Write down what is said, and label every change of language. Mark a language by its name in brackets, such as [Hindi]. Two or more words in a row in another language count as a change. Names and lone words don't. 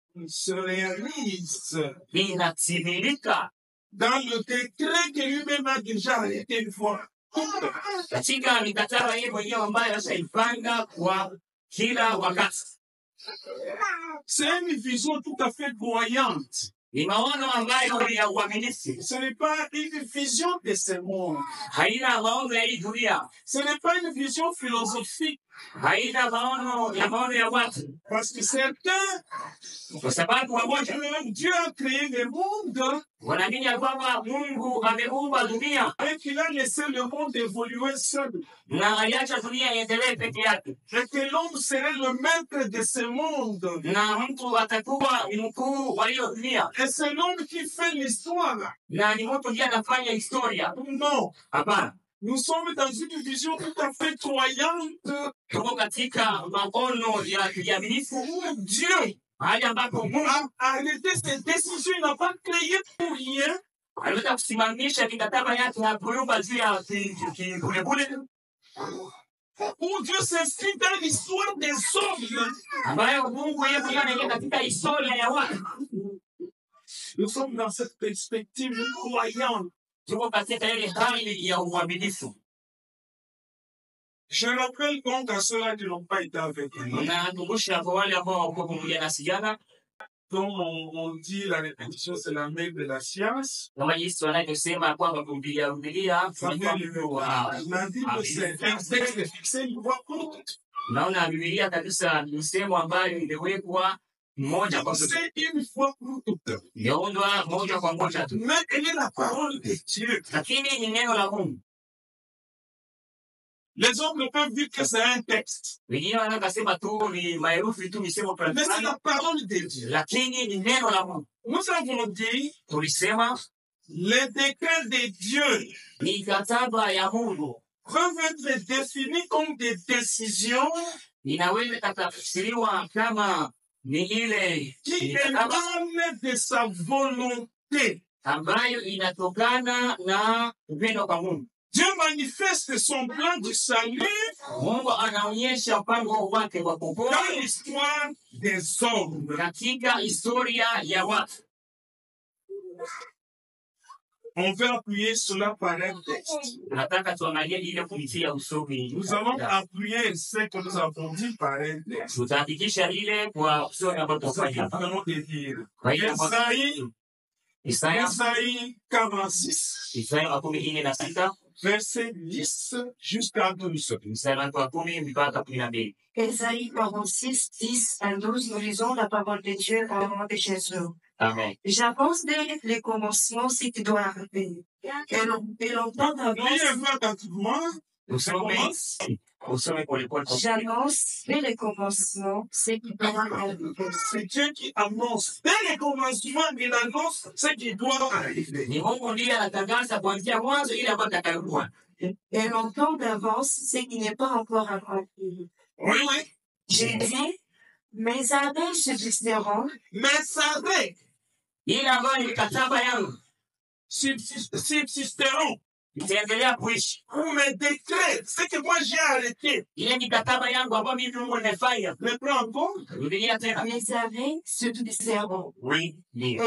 [French] se réalise [Swahili] linatimilika [French] dans le décret que lui-même a déjà arrêté une fois. [Swahili] katika mikataba yeye mwenyewe ambayo ashaipanga kwa kila wakati. [French] C'est une vision tout à fait croyante. [Swahili] Ni maono ambayo ni ya uaminifu. [French] Ce n'est pas une vision de ce monde. [Swahili] Haina maono ya hii dunia. [French] Ce n'est pas une vision philosophique. [Swahili] Haina maono ya watu. [French] Parce que certains, [Swahili] Kwa sababu wamoja [French] Dieu a créé le monde [Swahili] wanaamini ya kwamba Mungu ameumba dunia [French] et qu'il a laissé le monde évoluer seul. [Swahili] na aliacha dunia iendelee peke yake, [French] Et que l'homme serait le maître de ce monde. [Swahili] na mtu atakuwa mkuu wa hiyo dunia, [French] Et c'est l'homme qui fait l'histoire. [Swahili] na ni mtu ndiye anafanya historia. [French] Non. [Swahili] Hapana, [French] Nous sommes dans une vision tout à fait croyante. [Swahili] tuko katika maono ya kiaminifu. [French] Dieu [Swahili] Mahali ambapo Mungu [French] a arrêté ses décisions. Il n'a pas créé pour rien. [Swahili] aliweza kusimamisha mikataba yake ya kuumba juu ya kibulebule, [French] Où Dieu s'inscrit dans l'histoire des hommes. [Swahili] ambayo Mungu yeye mwenyewe anaingia katika historia ya watu. [French] Nous sommes dans cette perspective croyante. [Swahili] Tuko katika ile hali ya uaminifu. [French] Je rappelle donc à ceux-là qui n'ont pas été avec nous. [Swahili] Nakumbusha kwa wale ambao wako pamoja nasi jana, [French] Comme on dit, la répétition, c'est la mère de la science. [Swahili] kama Yesu anavyosema kwamba kurudia [French] Ça vient du on a dit que c'est un texte fixé une fois courte. [Swahili] naona Biblia kabisa ni sehemu ambayo imewekwa moja kwa moja, [French] C'est une fois courte. [Swahili] imeundwa moja kwa moja tu, [French] Mais elle est la parole de Dieu. [Swahili] lakini ni neno la Mungu. [French] Les hommes ne peuvent dire que c'est un texte. [Swahili] Wengine wanaweza kusema tu ni maherufi tu, misemo [French] Mais c'est [Swahili] fulani, [French] la parole de Dieu. [Swahili] lakini ni neno la Mungu. [French] Nous avons dit [Swahili] Tulisema [French] les décrets de Dieu [Swahili] ni mikataba ya Mungu [French] peuvent être définis comme des décisions [Swahili] inaweza kutafsiriwa kama ni ile [French] qui [Swahili] mikataba [French] émanent de sa volonté. [Swahili] ambayo inatokana na upendo kwa Mungu. [French] Dieu manifeste son plan du salut [Swahili] Mungu anaonyesha mpango wake wa [French] dans [Swahili] kuokoa [French] l'histoire des hommes. [Swahili] katika historia ya watu. [French] On veut appuyer cela par un texte. [Swahili] Nataka tuangalie ile kupitia usomi. [French] Nous allons appuyer ce que nous avons dit par un texte. [Swahili] Tutahakikisha ile kwa usomi ambao [French] C'est ce [Swahili] tutafanya. [French] que nous allons te dire. [Swahili] Kwa hiyo [French] Isaïe [Swahili] Isaya 46, Isaya 46 [French] verset 10 jusqu'à 12. [Swahili] mstari wa 10 mpaka 12. [French] Ésaïe 46, 10 à 12, nous lisons la parole de Dieu au nom de Jésus. Amen. J'avance dès les commencements ce qui doit arriver. Et longtemps d'avance, Liez-vous attentivement. [Swahili] Usome polepole. [French] j'annonce dès les commencements ce qui doit arriver. C'est Dieu qui annonce. Dès les commencements, il annonce ce qui doit arriver. [Swahili] Ni Mungu ndiye anatangaza kuanzia mwanzo ile ambayo itakayokuwa. [French] Et longtemps d'avance ce qui n'est pas encore accompli. Oui, oui. J'ai dit, mes arrêts subsisteront, Mais savez, [Swahili] Ile ambayo ni mikataba yangu [French] subsisteront. [Swahili] itaendelea kuishi. [French] Pour mes décrets, ce que moi j'ai arrêté. [Swahili] Ile mikataba yangu ambayo mimi Mungu nimefanya. [French] Me prends en compte. [Swahili] Rudia tena. [French] mes arrêts subsisteront. [Swahili] Oui, ndio.